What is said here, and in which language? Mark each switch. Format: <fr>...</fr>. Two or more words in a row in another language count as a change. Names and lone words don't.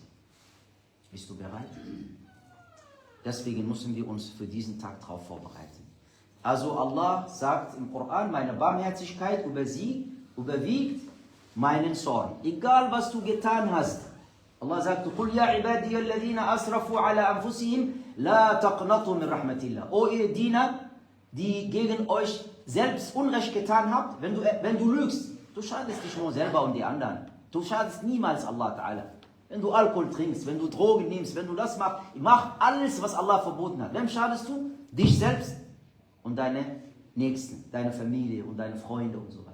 <de>Bist du bereit? Deswegen müssen wir uns für diesen Tag darauf vorbereiten. Also Allah sagt im Koran, meine Barmherzigkeit überwiegt meinen Zorn. Egal was du getan hast. Allah sagt,</de> <ar>قُلْ يَا عِبَادِيَ الَّذِينَ أَسْرَفُوا عَلَى أَنفُسِهِمْ لَا تَقْنَطُوا مِنْ رَحْمَةِ اللَّهِ.</ar> <de>O ihr Diener, die gegen euch selbst Unrecht getan habt, wenn du lügst, du schadest dich nur selber und die anderen. Du schadest niemals Allah Ta'ala. Wenn du Alkohol trinkst, wenn du Drogen nimmst, wenn du das machst, mach alles, was Allah verboten hat. Wem schadest du? Dich selbst und deine Nächsten, deine Familie und deine Freunde und so weiter.</de>